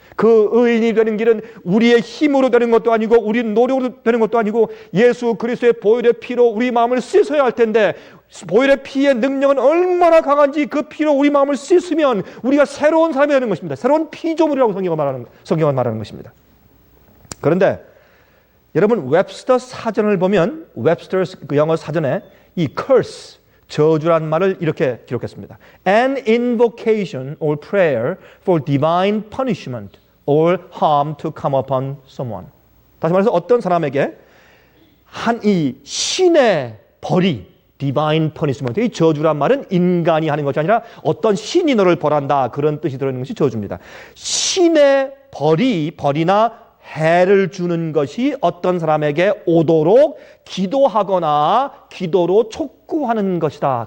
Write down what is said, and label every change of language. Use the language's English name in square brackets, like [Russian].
[Korean] 그 의인이 되는 길은 우리의 힘으로 되는 것도 아니고 우리 노력으로 되는 것도 아니고 예수 그리스도의 보혈의 피로 우리 마음을 씻어야 할 텐데, 보혈의 피의 능력은 얼마나 강한지 그 피로 우리 마음을 씻으면 우리가 새로운 사람이 되는 것입니다. 새로운 피조물이라고 성경은 말하는 것입니다. 그런데 여러분, 웹스터 사전을 보면 웹스터 영어 사전에 이 curse, 저주란 말을 이렇게 기록했습니다. [English] An invocation or prayer for divine punishment or harm to come upon someone. [Korean] 다시 말해서 어떤 사람에게 이 신의 벌이, [English] divine punishment, [Korean] 이 저주란 말은 인간이 하는 것이 아니라 어떤 신이 너를 벌한다, 그런 뜻이 들어있는 것이 저주입니다. 신의 벌이나 해를 주는 것이 어떤 사람에게 오도록 기도하거나 기도로 촉구하는 것이다.